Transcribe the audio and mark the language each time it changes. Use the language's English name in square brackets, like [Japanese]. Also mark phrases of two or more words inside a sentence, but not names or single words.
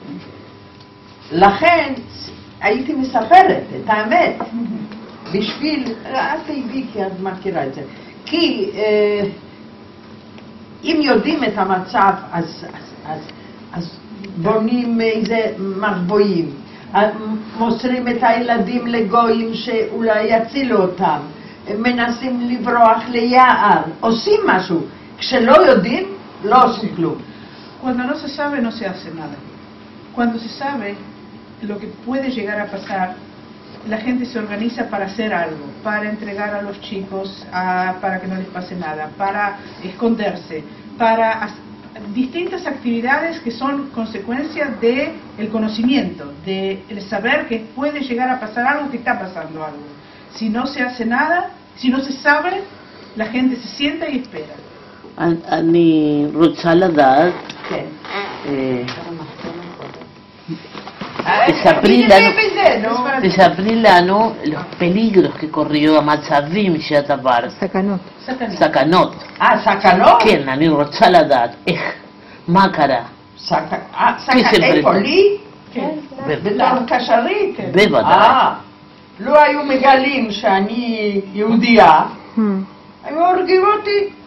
[Hebrew] לכן הייתי מספרת את האמת, בשביל, אל תהיבי כי את מכירה את זה, כי אם יודעים את המצב אז בונים איזה מחבואים, מוסרים את הילדים לגויים שאולי יצילו אותם, מנסים לברוח ליער, עושים משהו, כשלא יודעים לא עושים כלום. [Spanish] Cuando no se sabe no se hace nada. Cuando se sabe lo que puede llegar a pasar, la gente se organiza para hacer algo, para entregar a los chicos, para que no les pase nada, para esconderse, para distintas actividades que son consecuencias del conocimiento, de el saber que puede llegar a pasar algo, que está pasando algo. Si no se hace nada, si no se sabe, la gente se sienta y espera. [Hebrew] אני רוצה לדעת, תספרי לנו [Spanish] los peligros que corrió [Hebrew] המצבים שאת עברת. סכנות. סכנות. סכנות? כן, אני רוצה לדעת איך, מה קרה. איפה לי? כן. בתור קשרית? בוודאי. לא היו מגלים שאני יהודייה, היו הורגים אותי.